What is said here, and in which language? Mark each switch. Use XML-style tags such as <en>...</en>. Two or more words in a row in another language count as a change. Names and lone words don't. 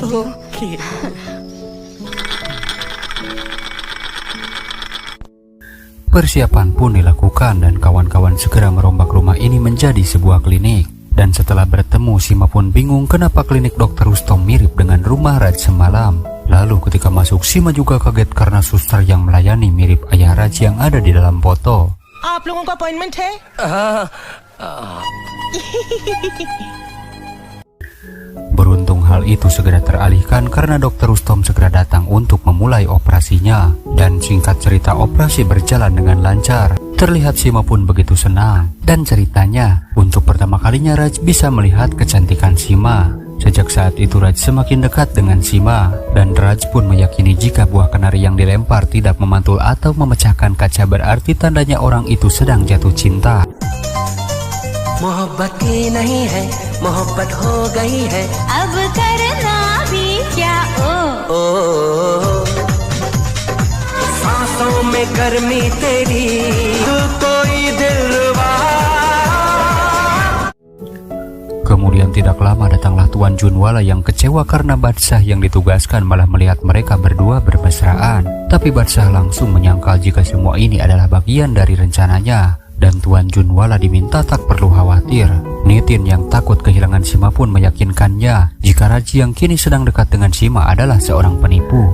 <id>Persiapan pun dilakukan dan kawan-kawan segera merombak rumah ini menjadi sebuah klinik. Dan setelah bertemu, Sima pun bingung kenapa klinik Dr. Rustom mirip dengan rumah Raj semalam. Lalu ketika masuk, Sima juga kaget karena suster yang melayani mirip ayah Raj yang ada di dalam foto.</id> <hi>आप लोगों का अपॉइंटमेंट है?</hi> <id>Beruntung hal itu segera teralihkan karena Dr. Rustom segera datang untuk memulai operasinya. Dan singkat cerita, operasi berjalan dengan lancar. Terlihat Sima pun begitu senang. Dan ceritanya, untuk pertama kalinya Raj bisa melihat kecantikan Sima. Sejak saat itu Raj semakin dekat dengan Sima. Dan Raj pun meyakini jika buah kenari yang dilempar tidak memantul atau memecahkan kaca berarti tandanya orang itu sedang jatuh cinta.</id> <hi>मोहब्बत की नहीं है, मोहब्बत हो गई है, अब करना भी क्या ओ सांसों में गर्मी तेरी, तू कोई दिलवा.</hi> <id>Kemudian tidak lama datanglah Tuan Junwala yang kecewa karena Badshah yang ditugaskan malah melihat mereka berdua bermesraan. Tapi Badshah langsung menyangkal jika semua ini adalah bagian dari rencananya. Dan Tuan Junwala diminta tak perlu khawatir. Nitin yang takut kehilangan Sima pun meyakinkannya jika Raj yang kini sedang dekat dengan Sima adalah seorang penipu.</id>